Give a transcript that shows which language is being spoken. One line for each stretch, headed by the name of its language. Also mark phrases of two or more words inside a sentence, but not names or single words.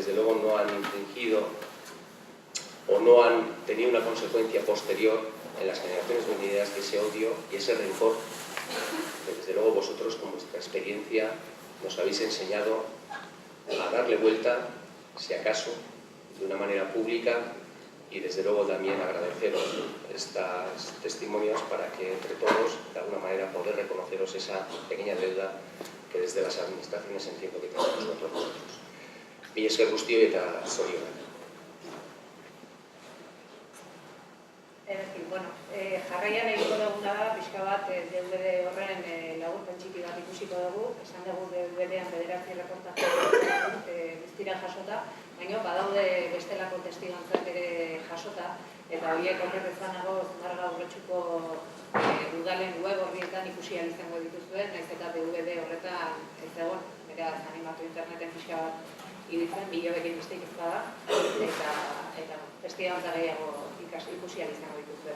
Spanish: desde luego no han infringido o no han tenido una consecuencia posterior en las generaciones venideras de ese odio y ese rencor que desde luego vosotros con vuestra experiencia nos habéis enseñado a darle vuelta, si acaso, de una manera pública y desde luego también agradeceros estos testimonios para que entre todos, de alguna manera, poder reconoceros esa pequeña deuda que desde las administraciones entiendo que tenemos nosotros.
Basque: Mila esker guztioi eta zorionak. Bueno, jarraian egingo duguna da, pixka bat DVD horren laburpen txiki bat ikusiko dugu, esan dugu DVD-an 9 erreportaje guztira jasota, baina badaude bestelako testigantzak ere jasota, eta horiek okerrezanago Zumarraga Urretxuko udalen web horrietan ikusi ahal izango dituzuen, nahiz eta DVD horretan ez egon, beraz animatu interneten pixka bat ibiltzen, bilobekin besteik ez bada, eta testigantza gehiago ikusi ahal izango dituzue.